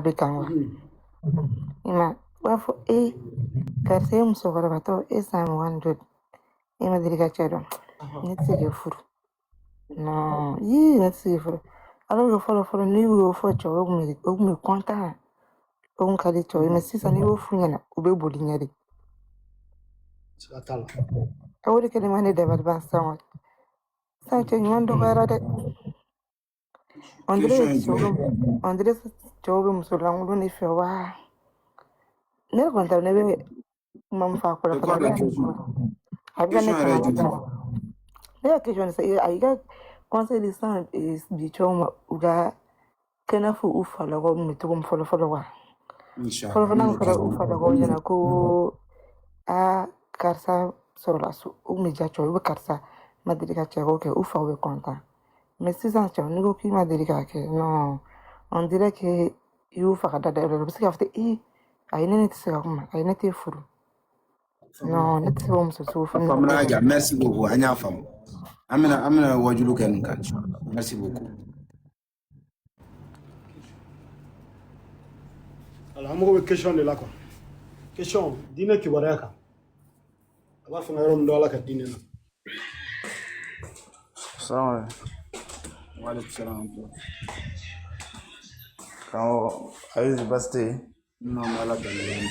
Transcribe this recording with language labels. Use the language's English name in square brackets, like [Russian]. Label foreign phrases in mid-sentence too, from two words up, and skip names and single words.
[Bambara] bɛ kan wa i ma u b'a fɔ karisa ye musokɔrɔbatɔ e san 25 e ma deli ka cɛ dɔn ne tɛ se k'e furu non ne tɛ se k'e furu [French] alors que [Bambara] fɔlɔ n'i y'o fɔ cɛw o kun bɛ content o kun ka di cɛw ye mais sisan n'i y'o f'u ɲɛna u bɛ boli ɲɛ de. O de kɛlen ma ne dabali ban sisan cɛ ɲuman dɔgɔyara dɛ. [French] On dirait [Bambara] cɛw bɛ muso lankolon de fɛ wa ne kɔni t'a dɔn ne bɛ kuma min fɔ a kɔ la a bɛ ka ne ne ka question sisan a y'i ka conseil di sisan bi cɛw ma u ka kɛnɛ fɔ u falakaw min bɛ cogo min fɔlɔ wa fɔlɔ n'a fɔra u falakaw ɲɛna ko karisa sɔrɔla so u kun bɛ diya cɛw u bɛ karisa ma deli ka cɛko kɛ u faw bɛ content mais sisan cɛw n'i ko k'i ma deli k'a kɛ [French] non on dirait que [Bambara] i y'u faga da yɔrɔ u bɛ se k'a fɔ ayi ne tɛ se ka kuma ayi ne tɛ furu non ne tɛ se k'o muso sugu furu. [French] Merci beaucoup [Bambara] an y'a faamu an bɛna wajulu kɛ nin kan [French] merci beaucoup. [Bambara] Alors, an mago bɛ question de la quoi. Question diinɛ kibaruya kan. A b'a fɛ ka yɔrɔ min dɔn Ala ka diinɛ na. Salamu [Arabic] Waalaikum salam. [Bambara] Karamɔgɔ Ayuzu baasi tɛ yen? Non Ala ka dɛmɛ.